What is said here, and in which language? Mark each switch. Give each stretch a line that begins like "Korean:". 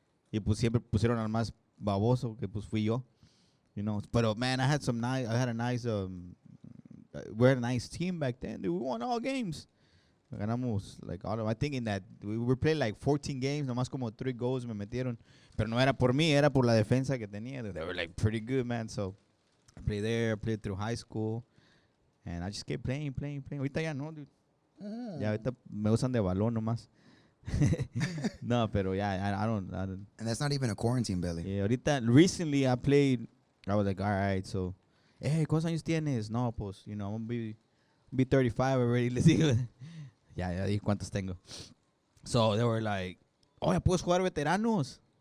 Spanish: Y pues siempre pusieron al más baboso, que pues fui yo.
English: You know, but man, I had a nice, we had a nice team back then. Dude, we won all games. Ganamos, like, I think in that, we were playing like 14 games,
Spanish: nomás como 3 goals me metieron. Pero no era por mí, era por la defensa que tenía.
English: They were like pretty good, man. So I played there, played through high school. And I just kept playing.
Spanish: Ahorita ya no, dude. Ya ahorita me usan de balón nomás.
English: No, pero yeah, I don't. And that's not even a quarantine, Belly. Yeah, ahorita, recently I was like, all right, so, hey,
Spanish: ¿cuántos años tienes?
English: No, pues, you know, I'm going to be 35 already. Les digo.
Spanish: Ya dije cuántos tengo.
English: So they were like, oh,
Spanish: ya puedes jugar veteranos.